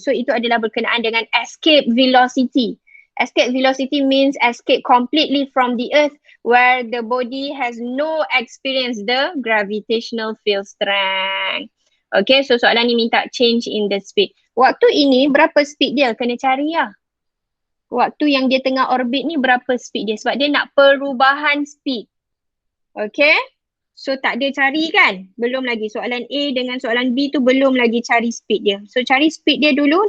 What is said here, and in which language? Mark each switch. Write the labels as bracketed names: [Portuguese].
[Malay] So itu adalah berkenaan dengan escape velocity. [English] Escape velocity means escape completely from the earth where the body has no experience the gravitational field strength. Okay, so [Malay] soalan ni minta [English] change in the speed. [Malay] Waktu ini berapa speed dia? Kena cari lah. Waktu yang dia tengah orbit ni berapa speed dia? Sebab dia nak perubahan speed. Okay, so tak ada cari kan? Belum lagi. Soalan A dengan soalan B tu belum lagi cari speed dia. So cari speed dia dulu.